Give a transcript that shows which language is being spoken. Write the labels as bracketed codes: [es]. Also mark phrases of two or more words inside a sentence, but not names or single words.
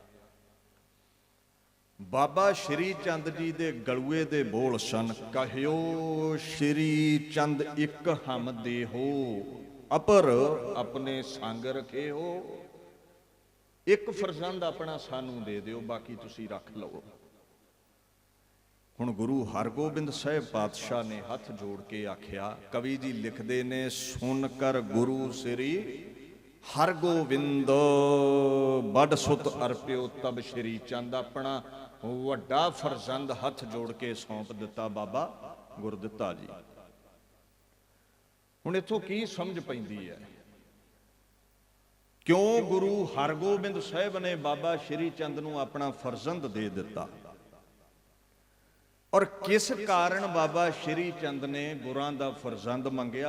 [pa] ਬਾਬਾ ਸ੍ਰੀ ਚੰਦ ਜੀ ਦੇ ਗਲੁਏ ਦੇ ਬੋਲ ਸਨ, ਕਹਿਓ ਸ੍ਰੀ ਚੰਦ ਇਕ ਹਮ ਦੇ ਹੋ, ਅਪਰ ਅਪਨੇ ਸੰਗ ਰਖੇ ਹੋ। ਇਕ ਫਰਜ਼ੰਦ ਅਪਣਾ ਸਾਨੂੰ ਦੇ ਦਿਓ, ਬਾਕੀ ਤੁਸੀਂ ਰੱਖ ਲੋ। ਹੁਣ ਗੁਰੂ ਹਰਗੋਬਿੰਦ ਸਾਹਿਬ ਪਾਤਸ਼ਾਹ ਨੇ ਹੱਥ ਜੋੜ ਕੇ ਆਖਿਆ, ਕਵੀ ਜੀ ਲਿਖਦੇ ਨੇ, ਸੁਨ ਕਰ ਗੁਰੂ ਸ੍ਰੀ ਹਰਗੋਬਿੰਦ ਬਡ ਸੁਤ ਅਰਪਿਓ ਤਬ ਸ੍ਰੀ ਚੰਦ। ਅਪਣਾ ਵੱਡਾ ਫਰਜ਼ੰਦ ਹੱਥ ਜੋੜ ਕੇ ਸੌਂਪ ਦਿੱਤਾ ਬਾਬਾ ਗੁਰਦਿੱਤਾ ਜੀ। ਹੁਣ ਇਥੋਂ ਕੀ ਸਮਝ ਪੈਂਦੀ ਹੈ, ਕਿਉਂ ਗੁਰੂ ਹਰਗੋਬਿੰਦ ਸਾਹਿਬ ਨੇ ਬਾਬਾ ਸ੍ਰੀ ਚੰਦ ਨੂੰ ਅਪਣਾ ਫਰਜ਼ੰਦ ਦੇ ਦਿੱਤਾ, ਅਤੇ ਕਿਸ ਕਾਰਨ ਬਾਬਾ ਸ੍ਰੀ ਚੰਦ ਨੇ ਗੁਰਾਂ ਦਾ ਫਰਜ਼ੰਦ ਮੰਗਿਆ।